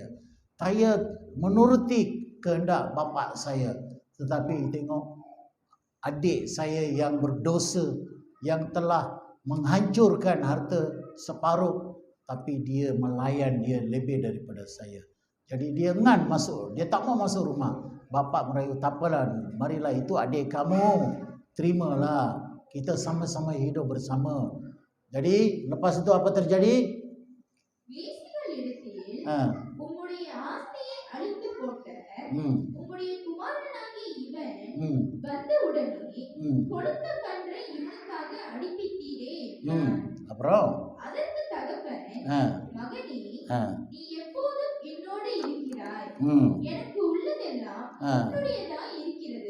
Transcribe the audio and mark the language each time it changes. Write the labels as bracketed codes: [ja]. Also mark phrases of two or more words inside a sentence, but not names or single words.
[ms] Saya menuruti kehendak bapak saya, tetapi tengok adik saya yang berdosa, yang telah menghancurkan harta separuh, tapi dia melayan dia lebih daripada saya. Jadi dia engan masuk, dia tak mau masuk rumah. Bapak merayu, tak apalah, marilah itu adik kamu, terimalah, kita sama-sama hidup bersama. Jadi lepas itu apa terjadi? [ta] வேசிகளிடத்தில் Ah, உம்முடைய ஆஸ்தியை அழித்து போட்ட உம்முடைய குமாரனாகிய இவன் வந்தவுடனே கொழுத்த கன்றை இவனுக்காக அடிப்பித்தீரே என்றான். அப்புறம் அதற்கு தகப்பன், மகனே, நீ எப்போதும் என்னோடு இருக்கிறாய், எனக்கு உள்ளதெல்லாம் உன்னுடையதாய் இருக்கிறது.